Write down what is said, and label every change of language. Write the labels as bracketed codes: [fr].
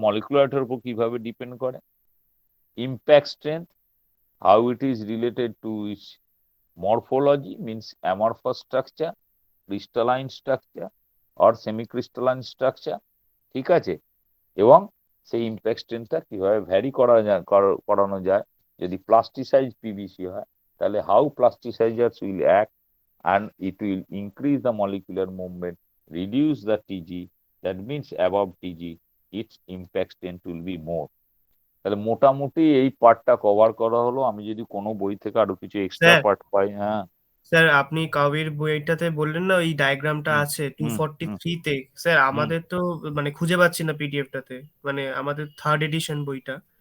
[bn] মলিকুলারটার উপর কিভাবে ডিপেন্ড করে? [en] Impact strength, how it is related to its morphology, means amorphous structure, crystalline structure or semi crystalline structure. [bn] ঠিক আছে, এবং সেই ইম্প্যাক্ট স্ট্রেংথটা কিভাবে ভ্যারি করানো যায়। যদি প্লাস্টিসাইজ পিভিসি হয় তাহলে [en] How plasticisers will act and it will increase the molecular movement, reduce the TG, that means above TG its impact strength will be more. [bn] তাহলে মোটামুটি এই পার্টটা কভার করা হলো। আমি যদি কোনো বই থেকে আরো কিছু এক্সট্রা স্যার পার্ট পাই। হ্যাঁ, স্যার আপনি কাউবির বইটাতে বললেন না ওই ডায়াগ্রামটা হুম আছে হুম হুম 243-তে, স্যার হুম। আমাদের তো মানে খুঁজে পাচ্ছি না পিডিএফটাতে, মানে আমাদের 3rd এডিশন বইটা।